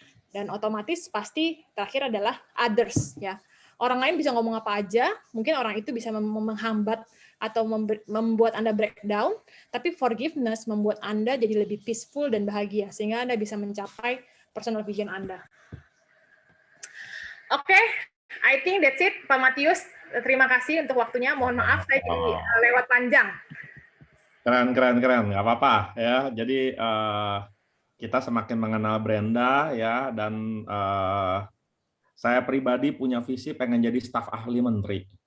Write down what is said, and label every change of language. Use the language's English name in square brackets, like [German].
[Indonesian] Dan otomatis pasti terakhir adalah others, ya. Orang lain bisa ngomong apa aja, mungkin orang itu bisa menghambat atau membuat Anda breakdown, tapi forgiveness membuat Anda jadi lebih peaceful dan bahagia, sehingga Anda bisa mencapai personal vision Anda. [English] Oke, I think that's it, Pak Matius. [Indonesian] Terima kasih untuk waktunya. Mohon maaf, saya jadi lewat panjang. Keren. Nggak apa-apa ya. Jadi kita semakin mengenal Brenda ya, dan saya pribadi punya visi pengen jadi staf ahli menteri.